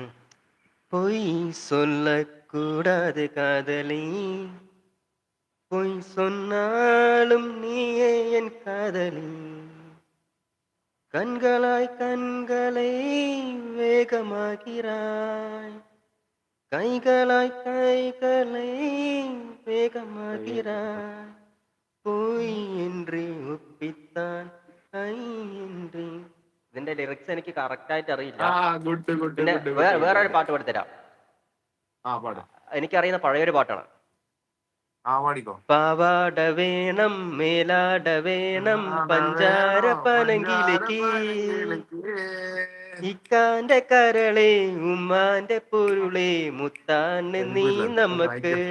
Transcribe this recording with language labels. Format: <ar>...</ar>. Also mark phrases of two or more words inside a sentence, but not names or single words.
<ta>பொய் சொல்லக்கூடாது காதலி, பொய் சொன்னாலும் நீயே என் காதலி. கண்களாய் கண்களை வேகமாக்கிறாய், கைகளாய் கைகளை வேகமாக்கிறாய்.</ta> <ml>പോയി என்று ഒപ്പിത്താൻ ഐ என்று ഇതിന്റെ ലിറിക്സ് എനിക്ക് കറക്റ്റ് ആയിട്ട് അറിയില്ല.</ml> <en>good good</en> <ml>പിന്നെ</ml> <en>good good good</en> <ml>വേറൊരു ഗുഡ്. പാട്ട് പാടിത്തരാം. പാട്. എനിക്കറിയുന്ന പഴയൊരു പാട്ടാണ്. പാടിക്കോ. പാവാട വേണം മേലാട വേണം പഞ്ചാര പനങ്കിലേക്ക്, ഇക്കാന്റെ കരളെ ഉമ്മാന്റെ പൊരുളെ മുത്താണ് നീ നമുക്ക്.</ml>